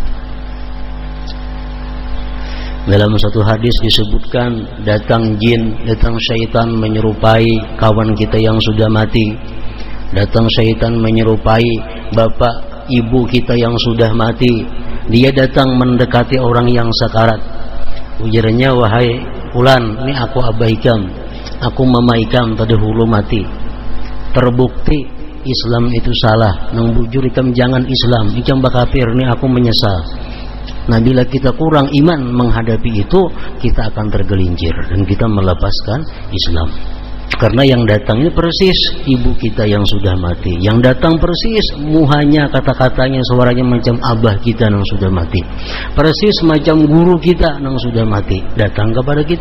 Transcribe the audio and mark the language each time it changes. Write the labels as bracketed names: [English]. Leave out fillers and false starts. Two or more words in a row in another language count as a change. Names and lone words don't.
[Indonesian] Dalam satu hadis disebutkan, datang jin, datang syaitan menyerupai kawan kita yang sudah mati, datang syaitan menyerupai bapak ibu kita yang sudah mati. Dia datang mendekati orang yang sakarat. Ujarnya, wahai fulan, [Banjar] ini aku abahikam, aku mamaikam terdahulu mati. Terbukti Islam itu salah, nang bujur ikam jangan Islam, ikam bakafir, [Indonesian] ini aku menyesal. Nah, bila kita kurang iman menghadapi itu, kita akan tergelincir dan kita melepaskan Islam. Karena yang datang ini persis ibu kita yang sudah mati, yang datang persis muhanya, kata-katanya, suaranya macam abah kita yang sudah mati, persis macam guru kita yang sudah mati, datang kepada kita.